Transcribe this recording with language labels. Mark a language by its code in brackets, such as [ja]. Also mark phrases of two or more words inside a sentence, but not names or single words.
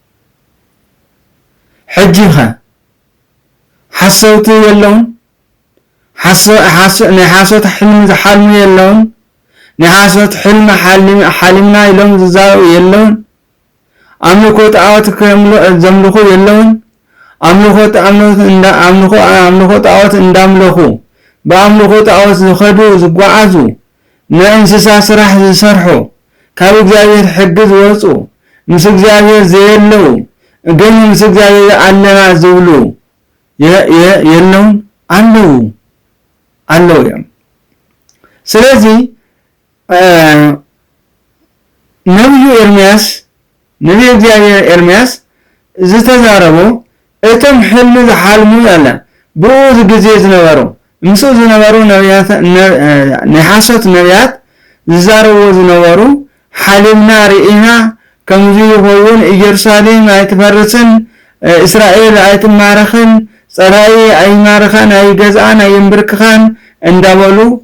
[ti] ሕጂኸ ሓሰውቲ የለውን ናይ ሓሶት ሕልሚ ዝሓልሙ የለውን ናይ ሓሶት ሕልሚ ሓሊምና ኢሎም ዝዛረቡ የለውን ኣምልኮ ጣዖት ዘምልኹ የለውን ኣምልኮ ጣዖት እንዳምልኹ በኣምልኮ ጣዖት ዝኸዱ ዝጓዓዙ ንእንስሳ ስራሕ ዝሰርሑ ካብ እግዚአብሔር ሕጊ ዝወፁ ምስ እግዚአብሔር ዘየለው ግን ምስ እግዚአብሔር አለና ዝብሉ የለውም [am] አለው ያ ስለዚህ [ti] ነብዩ እግዚአብሔር ኤርምያስ ዝተዛረበው እቶም ሕልም ዝሓልሙ [am] ያለ ብዙ ጊዜ [ti] ዝነበሩ ምስ ዝነበሩ ነቢያት ንሓሶት ነቢያት ዝዛረቡ ዝነበሩ ሓሊምና ርኢና ከምዚ ይኸውን ኢየሩሳሌም ኣይትፈርስን እስራኤል ኣይትማረኽን ጸራይ ኣይማረኻን ኣይገዛን ኣይምብርክኻን እንዳበሉ